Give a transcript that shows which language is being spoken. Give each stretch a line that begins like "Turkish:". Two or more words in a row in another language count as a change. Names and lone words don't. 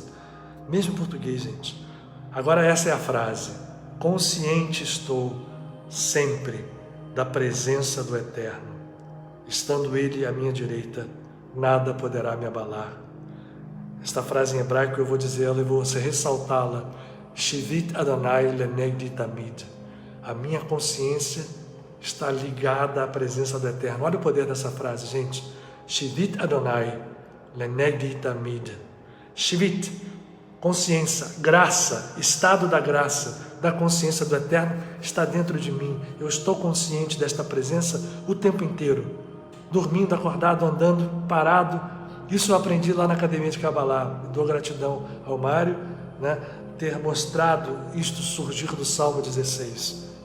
Portuguese: Mesmo em português, gente. Agora essa é a frase: consciente estou sempre da presença do Eterno. Estando Ele à minha direita, nada poderá me abalar. Esta frase em hebraico eu vou dizê-la e vou ressaltá-la.
Hebrew: שִׁוִּיתִי יְהוָה לְנֶגְדִּי תָמִיד.
Portuguese: A minha consciência está ligada à presença do Eterno. Olha o poder dessa frase, gente.
Hebrew: שִׁוִּיתִי יְהוָה לְנֶגְדִּי תָמִיד.
Portuguese: Shivit, consciência, graça, estado da graça, da consciência do Eterno está dentro de mim. Eu estou consciente desta presença o tempo inteiro. Dormindo, acordado, andando, parado. Isso eu aprendi lá na Academia de Kabbalah. Dou gratidão ao Mário, né, ter mostrado isto surgir do Salmo 16.